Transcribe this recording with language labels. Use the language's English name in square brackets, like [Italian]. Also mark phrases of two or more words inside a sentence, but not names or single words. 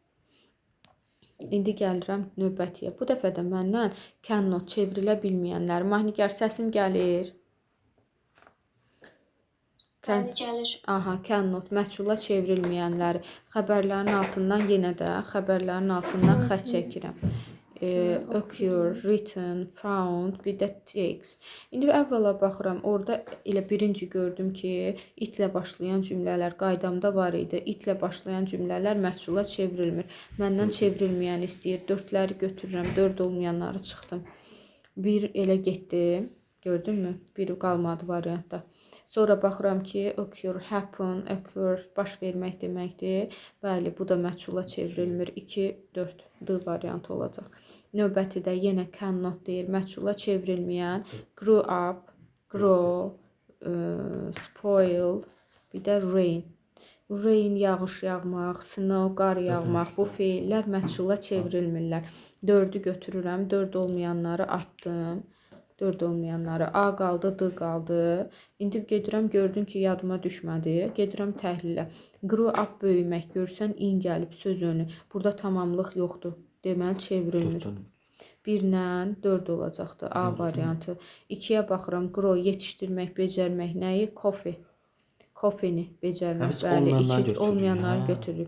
[Azerbaijani] İndi gəlirəm növbətiyə. Bu dəfə də məndən cannot çevrilə bilməyənlər. Mahnigar, səsim gəlir. Aha, cannot, məchula çevrilməyənləri. Xəbərlərin altından yenə də xəbərlərin altından xətt çəkirəm. [English] Occur, written, found, [Azerbaijani] bir də takes. İndi əvvəla baxıram, orada elə birinci gördüm ki, itlə başlayan cümlələr qaydamda var idi. İtlə başlayan cümlələr məchula çevrilmir. Məndən çevrilməyəni istəyir. 4-ləri götürürəm, 4 olmayanları çıxdım. 1 elə getdi, gördünmü? 1 qalmadı variantda. Sonra baxıram ki, occur, happen, occur baş vermək deməkdir. Bəli, bu da məchula çevrilmir. 2, 4 D variantı olacaq. Növbəti də yenə cannot deyir, məchula çevrilməyən [English] grew up, [Azerbaijani] grow, spoil, bir də rain. Rain yağış yağmaq, snow qar yağmaq, bu feillər məchula çevrilmirlər. 4-ü götürürəm, 4 olmayanları atdım. 4 olmayanları A qaldı, D qaldı. İndi gedirəm, gördüm ki, yadıma düşmədi. Gedirəm təhlilə. [English] Grew up [Azerbaijani] böyümək, görürsən in gəlib söz önü. Burada tamamlıq yoxdur. Deməli çevrilmir. 1 ilə 4 olacaqdı A variantı. 2-yə baxıram, grow yetişdirmək, becərmək nəyi? Coffee. Coffee-ni becərmək. Bəli, 2 olmayanları götürür.